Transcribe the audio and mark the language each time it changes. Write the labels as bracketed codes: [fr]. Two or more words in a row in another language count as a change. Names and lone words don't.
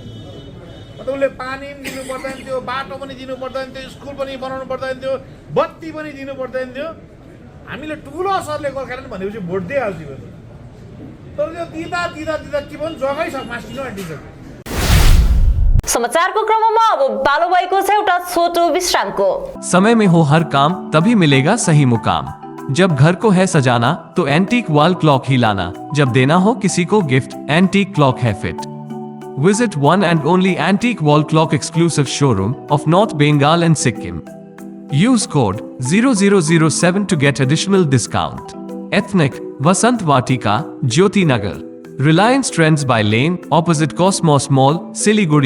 [ne] अन्त उसले पानी पनि दिनु पर्दैन थियो, बाटो पनि दिनु पर्दैन थियो, स्कुल पनि बनाउनु पर्दैन थियो, बत्ती पनि दिनु पर्दैन थियो। हामीले ठुलो असरले गोर्खाल्यान्ड भनेपछि भोट दिइहाल्थ्यौँ। तर त्यो दिँदा के भन्छ जग्गै मास्टिनु आँटिसक्यो। समाचारको क्रममा अब पालो भएको छ एउटा छोटो विश्रामको। [hi] समय में हो हर काम तभी मिलेगा सही मुकाम। जब घर को है सजाना तो [en] antique wall clock [hi] ही लाना। जब देना हो किसी को गिफ्ट, [en] antique clock [hi] है फिट। [en] Visit one and only antique wall clock exclusive showroom of North Bengal and Sikkim. Use code 0007 to get additional discount. Ethnic, Vasant Vatika, Jyoti Nagar. Reliance Trends by Lane, opposite Cosmos Mall, Siliguri.